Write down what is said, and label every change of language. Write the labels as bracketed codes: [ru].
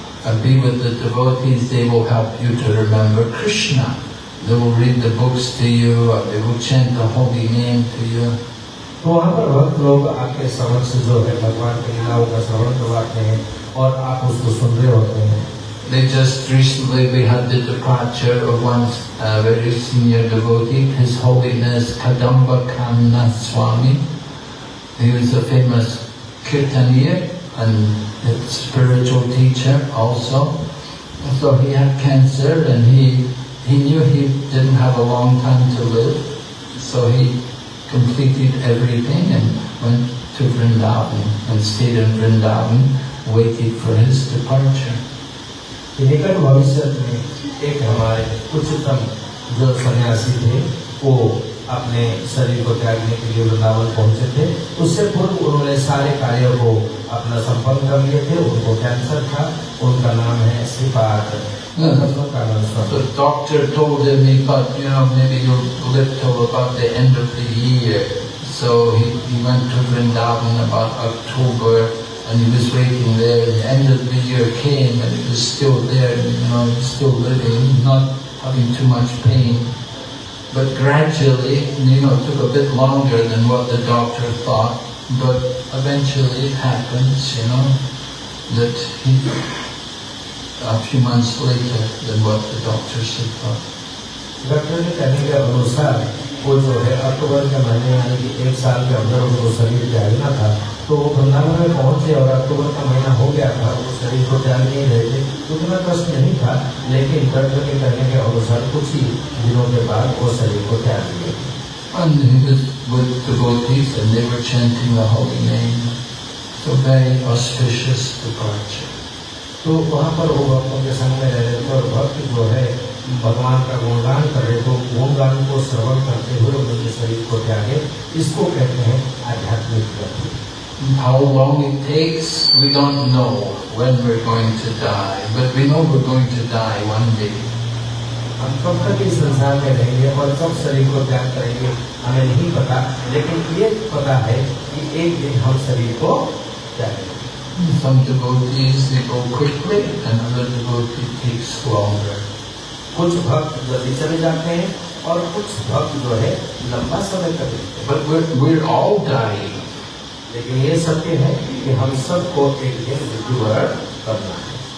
[en] And be with the devotees, they will help you to remember Krishna. They will read the books to you, or they will chant the holy name to you. [hi] तो वहाँ पर भक्त लोग आपके समक्ष जो है भगवान की लीलाओं का श्रवण करवाते हैं और आप उसको सुन रहे होते हैं। [en] They just recently we had the departure of one very senior devotee, His Holiness Kadamba Kanna Swami. He was a famous kirtaniya and a spiritual teacher also. So he had cancer and he knew he didn't have a long time to live. So he completed everything and went to Vrindavan and stayed in Vrindavan, waited for his departure. [hi] निकट भविष्य में एक हमारे उच्चतम जो सन्यासी थे वो अपने शरीर को त्यागने के लिए वृंदावन पहुंचे थे। उससे पूर्व उन्होंने सारे कार्यों को अपना संपन्न कर लिए थे। उनको कैंसर था। उनका नाम है Shripad. [en] The doctor told him he thought, maybe you'll live till about the end of the year. So he went to Vrindavan about October and he was waiting there. The end of the year came and he was still there, he was still living, not having too much pain. But gradually, it took a bit longer than what the doctor thought, but eventually it happens, that he, a few months later than what the doctors had thought. [hi] Doctor ने कहने के अनुसार वो जो है अक्टूबर के महीने यानी कि 1 साल के अंदर उनको शरीर त्यागना था, तो वो वृंदावन में पहुंचे और अक्टूबर का महीना हो गया था। वो शरीर को त्याग नहीं रहे थे, उतना कष्ट नहीं था, लेकिन डॉक्टर के कहने के अनुसार कुछ ही दिनों के बाद वो शरीर को त्याग दिया। [en] And he was with devotees and they were chanting the holy name. So very auspicious departure. [hi] तो वहाँ पर वो भक्तों के संग में रह रहे थे और भक्त जो है भगवान का गुणगान कर रहे, तो गुणगान को श्रवण करते हुए उनके शरीर को त्यागे। इसको कहते हैं आध्यात्मिक गति। [en] How long it takes, we don't know when we're going to die, but we know we're going to die one day. [hi] हम कब तक इस संसार में रहेंगे और कब शरीर को त्याग करेंगे हमें नहीं पता, लेकिन ये पता है कि एक दिन हम शरीर को त्यागेंगे। [en] Some devotees, they go quickly and other devotee takes longer. [hi] कुछ भक्त जल्दी चले जाते हैं और कुछ भक्त जो है लंबा समय तक रहते हैं। [en] But we're all dying. [hi] लेकिन ये सत्य है कि हम सबको एक दिन मृत्युवरण करना है।